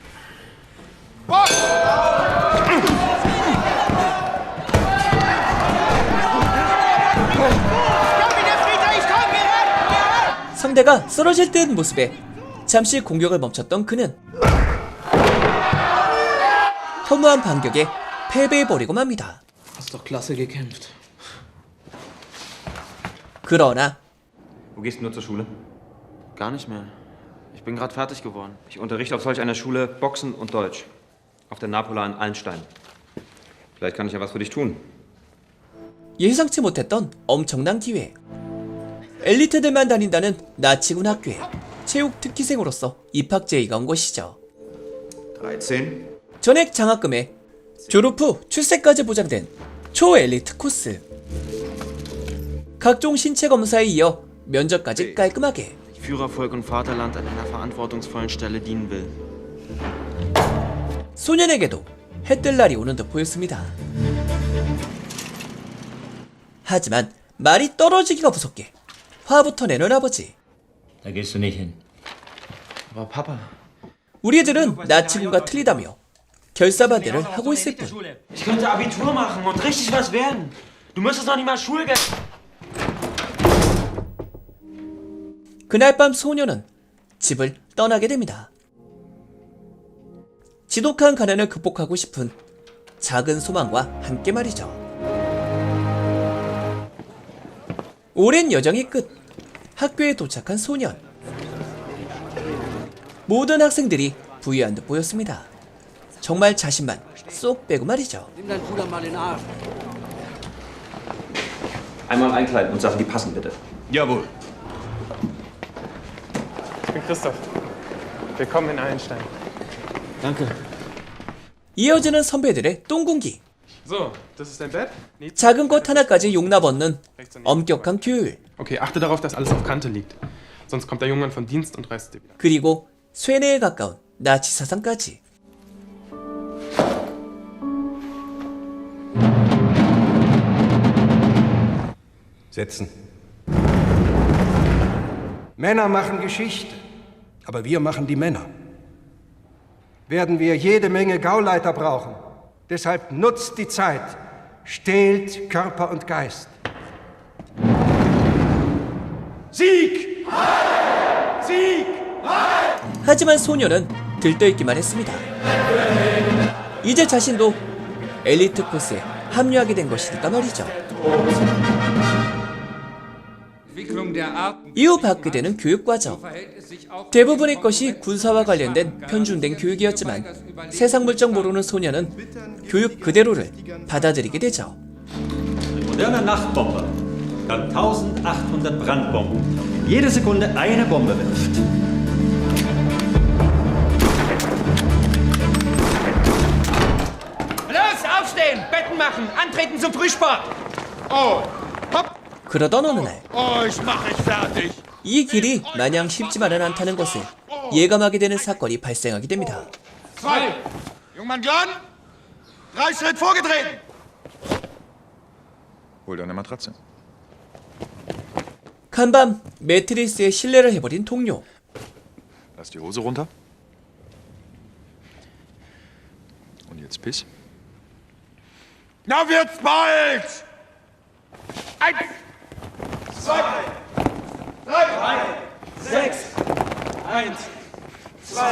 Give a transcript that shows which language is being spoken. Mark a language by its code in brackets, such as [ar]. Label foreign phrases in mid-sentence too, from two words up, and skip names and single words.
[ko] 상대가 쓰러질 듯한 모습에 잠시 공격을 멈췄던 그는 허무한 반격에 패배해버리고 맙니다. 그러나 [de] Wo gehst du nur zur Schule? Gar nicht mehr. Ich bin gerade fertig geworden. Ich unterrichte auf solch einer Schule Boxen und Deutsch. Auf der Napola in Allenstein. Vielleicht kann ich ja was für dich tun. [ko] 예상치 못했던 엄청난 기회. 엘리트들만 다닌다는 나치군 학교에 체육 특기생으로서 입학 제의가 온 것이죠. 13. 전액 장학금에 졸업 후 출세까지 보장된 초엘리트 코스. 각종 신체 검사에 이어 면접까지 깔끔하게. [de] Führer, Volk und Vaterland an einer verantwortungsvollen Stelle dienen will. [ko] 소년에게도 해뜰 날이 오는 듯 보였습니다. 하지만 말이 떨어지기가 무섭게 화부터 내는 아버지. [de] Da gehst du nicht hin. Aber Papa. [ko] 우리 애들은 나치군과 틀리다며 결사반대를 하고 있을 뿐. [de] Ich könnte Abitur machen und richtig was werden. Du müsstest noch nicht mal Schulgeld. [ko] 그날 밤 소녀는 집을 떠나게 됩니다. 지독한 가난을 극복하고 싶은 작은 소망과 함께 말이죠. 오랜 여정의 끝, 학교에 도착한 소년. 모든 학생들이 부유한 듯 보였습니다. 정말 자신만 쏙 빼고 말이죠. [de] Einmal einkleiden und Sachen, die passen, bitte. Jawohl. Ich bin Christoph. Willkommen in Allenstein. Danke. [ko] 이어지는 선배들의 똥군기. [de] So, das ist dein Bett? [ko] 작은 것 하나까지 용납 없는 엄격한 규율. [de] Okay, achte darauf, dass alles auf Kante liegt. Sonst kommt der Junge von Dienst und reißt dir wieder. [ko] 그리고 쇠뇌에 가까운 나치 사상까지. [de] Setzen. Männer machen Geschichte, aber wir machen die Männer. Werden wir jede Menge Gauleiter brauchen. Deshalb nutzt die Zeit, stählt Körper und Geist. Sieg! Sieg! [ko] 하지만 소녀는 들떠있기만 했습니다. 이제 자신도 엘리트 코스에 합류하게 된 것이니까 말이죠. 이후 받게 되는 교육과정. 대부분의 것이 군사와 관련된 편중된 교육이었지만 세상 물정 모르는 소녀는 교육 그대로를 받아들이게 되죠. [de] Ein moderner Nachtbomber kann 1800 Brandbomben jede Sekunde eine Bombe wirft. Los, aufstehen, Betten machen, antreten zum Frühsport. Oh, hopp! [ko] 그러던 어느 날, [de] Ich mach dich fertig. [ko] 이 길이 마냥 쉽지만은 않다는 것을 예감하게 되는 사건이 발생하게 됩니다. [de] Zwei. Jungmann John, 3 Schritt vorgetreten. Hol dir eine Matratze. [ko] 간밤 매트리스에 실례를 해버린 동료. [de] Lass die Hose runter. Und jetzt piss. Na wird's bald. 1, 2, 3, 6, 1, 2.